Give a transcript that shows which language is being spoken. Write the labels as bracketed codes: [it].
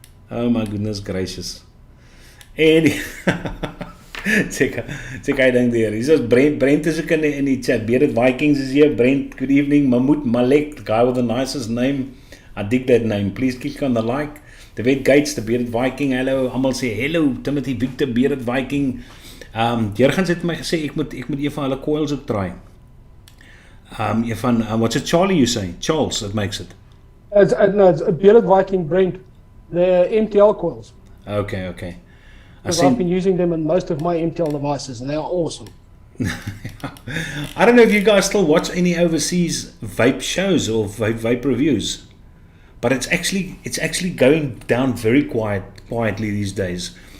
[en] Oh my goodness gracious. En check I dink there. [af] Hier is Brent is ook in die chat. [en] Bearded Vikings is here. Brent, good evening. Mahmoud Malek, the guy with the nicest name. I dig that name. Please click on the like. The Wet Gates, the Bearded Viking. Hello. [af] Almal sê hello. [en] Timothy Victor, Bearded Viking. [af] Jurgens het my gesê ek moet een van hulle coils ook try. [en] What's it, Charlie, you say? Charles, that makes it. It's a Bearded Viking Brent. They're MTL coils. Okay. Because I've been using them in most of my MTL devices, and they are awesome. I don't know if you guys still watch any overseas vape shows or vape reviews, but it's actually going down very quietly these days.